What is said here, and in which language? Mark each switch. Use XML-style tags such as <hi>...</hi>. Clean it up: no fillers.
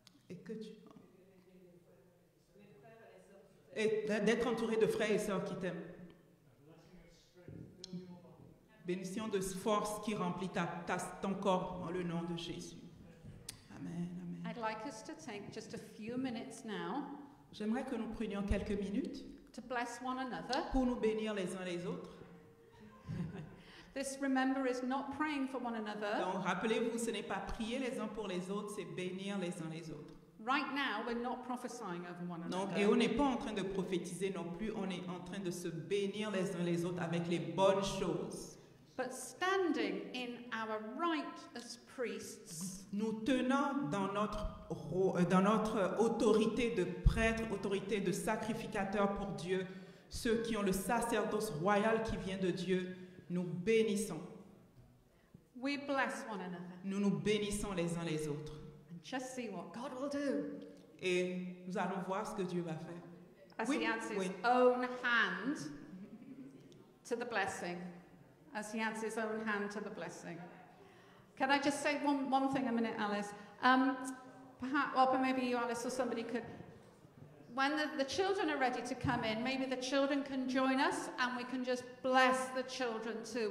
<fr>Et que tu... Et d'être entouré de frères et sœurs qui t'aiment. Bénédiction de force qui remplit ton corps dans le nom de Jésus. Amen, amen.</fr> <en>I'd like us to take just a few minutes now</en> <fr>J'aimerais que nous prenions quelques minutes</fr> <en>to bless one another.</en> <fr>pour nous bénir les uns les autres.</fr> <en>This, remember, is not praying for one another.</en> <fr>Donc, rappelez-vous, ce n'est pas prier les uns pour les autres, c'est bénir les uns les autres.</fr> <en>Right now, we're not prophesying over one</en> <fr>Donc,</fr> <en>another.</en> <fr>et on n'est pas en train de prophétiser non plus, on est en train de se bénir les uns les autres avec les bonnes choses.</fr> <en>But standing in our right as priests,</en> <fr>Nous tenons dans notre autorité de prêtre, autorité de sacrificateur pour Dieu, ceux qui ont le sacerdoce royal qui vient de Dieu, nous bénissons.</fr> <en>we bless one another.</en> <fr>Nous nous bénissons les uns les autres.</fr> <en>And just see what God will do.</en> <fr>Et nous allons voir ce que Dieu va faire.</fr> <en>As</en> <fr>Oui,</fr> <en>he adds his</en> <fr>oui.</fr> <en>own hand to the blessing. As he adds his own hand to the blessing. Can I just say one thing a minute, Alice? Perhaps, well, maybe you, Alice, or somebody could. When the children are ready to come in, maybe the children can join us and we can just bless the children too.</en>